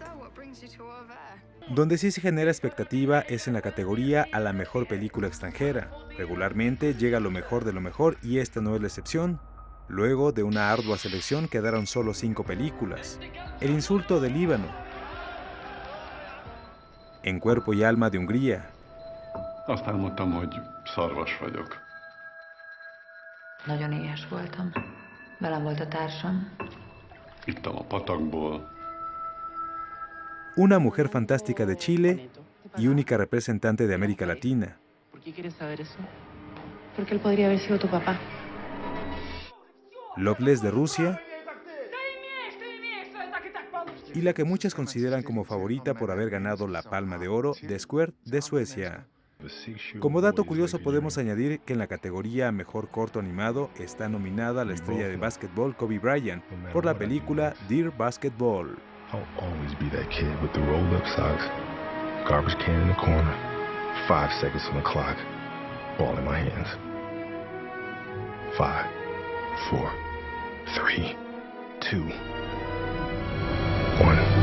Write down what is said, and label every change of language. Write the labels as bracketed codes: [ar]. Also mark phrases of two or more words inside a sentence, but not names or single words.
[es] Donde sí se genera expectativa es en la categoría a la mejor película extranjera. Regularmente llega lo mejor de lo mejor y esta no es la excepción. Luego de una ardua selección quedaron solo 5 películas. El insulto del Líbano, En cuerpo y alma de Hungría, [hu] Aztán mondtam, hogy szarvas vagyok. Nagyon éhes voltam. Velem volt a társam. Ittam a patakból. [es] Una mujer fantástica de Chile y única representante de América Latina. ¿Por qué quieres saber eso? Porque él podría haber sido tu papá. Loveless de Rusia y la que muchas consideran como favorita por haber ganado la Palma de Oro, The Square de Suecia. Como dato curioso podemos añadir que en la categoría Mejor Corto Animado está nominada la estrella de básquetbol Kobe Bryant por la película Dear Basketball. [en] I'll always be that kid with the rolled-up socks, garbage can in the corner, 5 seconds on the clock, ball in my hands. 5, 4, 3, 2, 1.